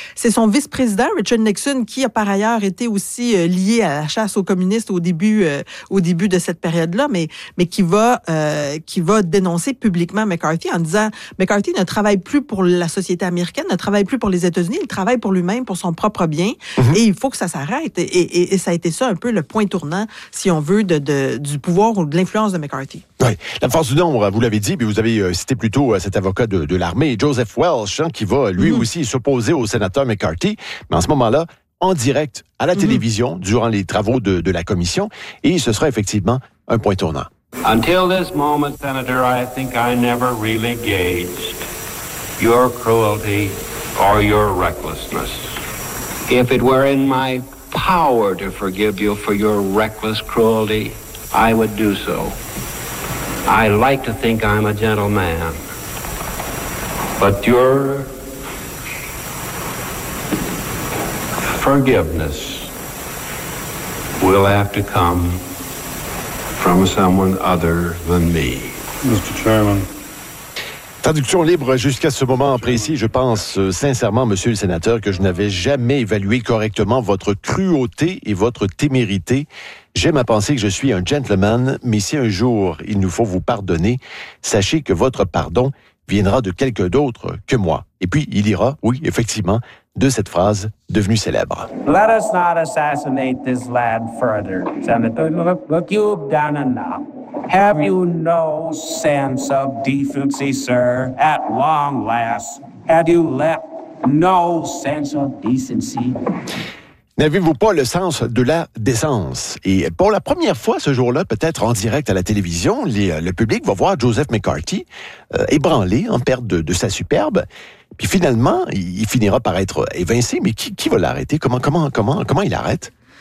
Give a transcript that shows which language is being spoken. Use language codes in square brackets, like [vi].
[fr] C'est son vice-président Richard Nixon qui a par ailleurs été aussi lié à la chasse aux communistes au début de cette période-là, mais qui va dénoncer publiquement McCarthy en disant « McCarthy ne travaille plus pour la société américaine, ne travaille plus pour les États-Unis, il travaille pour lui-même, pour son propre bien, et il faut que ça s'arrête. » Et ça a été ça un peu le point tournant, si on veut, du pouvoir ou de l'influence de McCarthy. Oui. La force du nombre, vous l'avez dit, mais vous avez cité plutôt cet avocat de l'armée, Joseph Welch, hein, qui va lui aussi s'opposer au sénateur McCarthy. Mais en ce moment-là, en direct à la télévision durant les travaux de la commission, et ce sera effectivement un point tournant. [en] Until this moment, Senator, I think I never really gauged your cruelty or your recklessness. If it were in my power to forgive you for your reckless cruelty, I would do so. I like to think I'm a gentleman, but your forgiveness will have to come from someone other than me. Mr. Chairman. [fr] Traduction libre jusqu'à ce moment précis. Je pense sincèrement, monsieur le sénateur, que je n'avais jamais évalué correctement votre cruauté et votre témérité. J'aime à penser que je suis un gentleman, mais si un jour il nous faut vous pardonner, sachez que votre pardon viendra de quelqu'un d'autre que moi. Et puis, il ira, oui, effectivement, de cette phrase devenue célèbre. [en] Let us not assassinate this lad further, Senator. Look, you've done enough. Have you no sense of decency, sir? At long last, had you left no sense of decency? [fr] N'avez-vous pas le sens de la décence? Et pour la première fois ce jour-là, peut-être en direct à la télévision, le public va voir Joseph McCarthy ébranlé, en perte de sa superbe. Puis finalement, il finira par être évincé. Mais qui va l'arrêter? Comment il arrête?